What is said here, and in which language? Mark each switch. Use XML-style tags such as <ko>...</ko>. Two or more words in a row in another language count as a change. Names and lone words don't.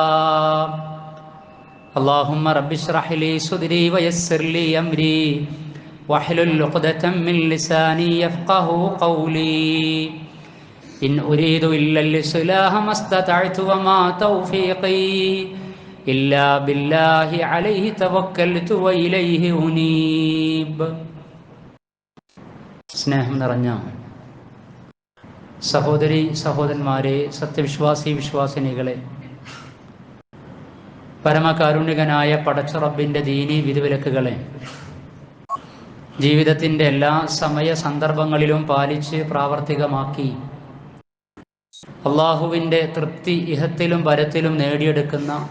<ar>اللهم رب اشرح لي صدري ويسر لي أمري واحلل عقدة من لساني يفقهوا قولي. إن أريد إلا الإصلاح ما استطعت وما توفيقي إلا بالله عليه توكلت وإليه أنيب.</ar> <ml>സ്നേഹം നിറഞ്ഞ സഹോദരി സഹോദരന്മാരെ, സത്യവിശ്വാസി വിശ്വാസിനികളെ, പരമകാരുണികനായ പടച്ച റബ്ബിൻ്റെ ദീനി വിധിവിലക്കുകളെ ജീവിതത്തിൻ്റെ എല്ലാ സമയ സന്ദർഭങ്ങളിലും പാലിച്ച് പ്രാവർത്തികമാക്കി അള്ളാഹുവിൻ്റെ തൃപ്തി ഇഹത്തിലും പരത്തിലും നേടിയെടുക്കുന്ന</ml>